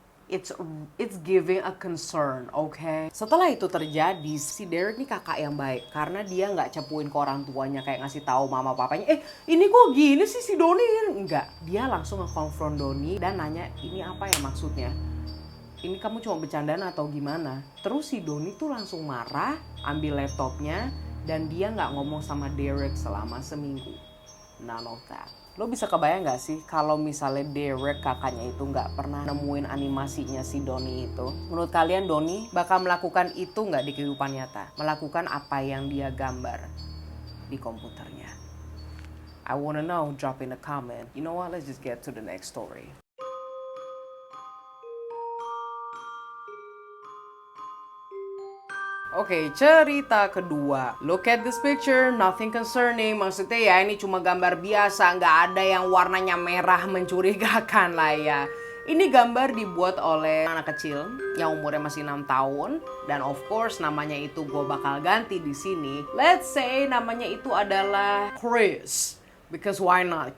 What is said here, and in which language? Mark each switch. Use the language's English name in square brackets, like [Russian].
[English] It's giving a concern, okay? [Indonesian] Setelah itu terjadi, si Derek nih kakak yang baik karena dia nggak cepuin ke orang tuanya kayak ngasih tahu mama papanya, ini kok gini sih si Donnie? Enggak, dia langsung nge-confront Donnie dan nanya ini apa ya maksudnya? Ini kamu cuma bercandaan atau gimana? Terus si Donnie tuh langsung marah, ambil laptopnya, dan dia nggak ngomong sama Derek selama seminggu. [English] None of that. [Indonesian] Lo bisa kebayang gak sih kalau misalnya Derek kakaknya itu gak pernah nemuin animasinya si Donnie itu? Menurut kalian Donnie bakal melakukan itu gak di kehidupan nyata? Melakukan apa yang dia gambar di komputernya? [English] I wanna know, drop in a comment. You know what, let's just get to the next story. [Indonesian] Oke, cerita kedua. [English] Look at this picture, nothing concerning. [Indonesian] Maksudnya ya ini cuma gambar biasa, nggak ada yang warnanya merah mencurigakan lah ya. Ini gambar dibuat oleh anak kecil yang umurnya masih 6 tahun. Dan of course namanya itu gue bakal ganti di sini. [English] Let's say [Indonesian] namanya itu adalah Chris. [English] Because why not?